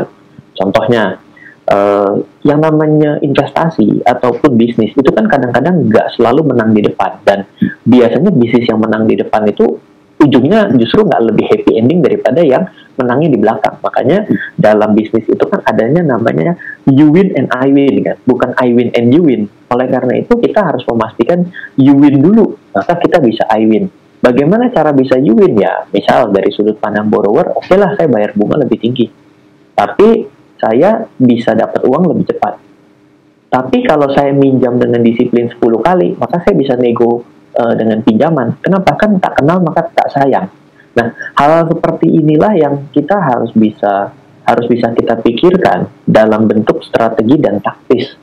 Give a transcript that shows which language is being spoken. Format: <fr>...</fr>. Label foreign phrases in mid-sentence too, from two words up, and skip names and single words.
<id>Contohnya, yang namanya investasi ataupun bisnis itu kan kadang-kadang nggak selalu menang di depan, dan biasanya bisnis yang menang di depan itu ujungnya justru nggak lebih</id> <en>happy ending</en> <id>daripada yang menangnya di belakang. Makanya dalam bisnis itu kan adanya namanya</id> <en>you win and I win</en> <id>kan, bukan</id> <en>I win and you win.</en> <id>Oleh karena itu kita harus memastikan</id> <en>you win</en> <id>dulu, maka kita bisa</id> <en>I win.</en> <id>Bagaimana cara bisa</id> <en>you win</en> <id>ya? Misal dari sudut pandang borrower, oke lah saya bayar bunga lebih tinggi, tapi saya bisa dapat uang lebih cepat. Tapi kalau saya minjam dengan disiplin 10 kali, maka saya bisa nego dengan pinjaman. Kenapa? Kan tak kenal maka tak sayang. Nah, hal seperti inilah yang kita harus bisa kita pikirkan dalam bentuk strategi dan taktis.</id>